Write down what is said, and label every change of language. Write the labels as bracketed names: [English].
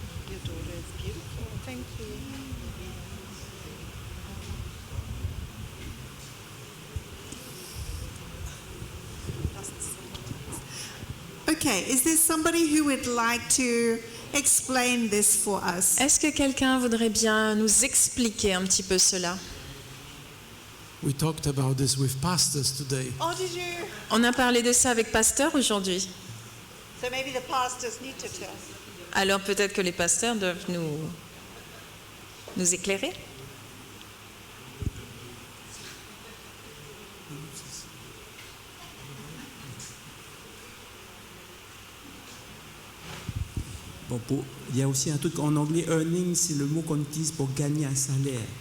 [English] Your daughter is beautiful. Thank you. Okay, is there somebody who would like to explain this for us? [French] Est-ce que quelqu'un voudrait bien nous expliquer un petit peu cela? [English] We talked about this with pastors today. Oh, did you? [French] On a parlé de ça avec Pasteur aujourd'hui. [English] So maybe the pastors need to tell. [French] Alors peut-être que les pasteurs doivent nous éclairer. Bon, il y a aussi un truc en anglais, earning, c'est le mot qu'on utilise pour gagner un salaire.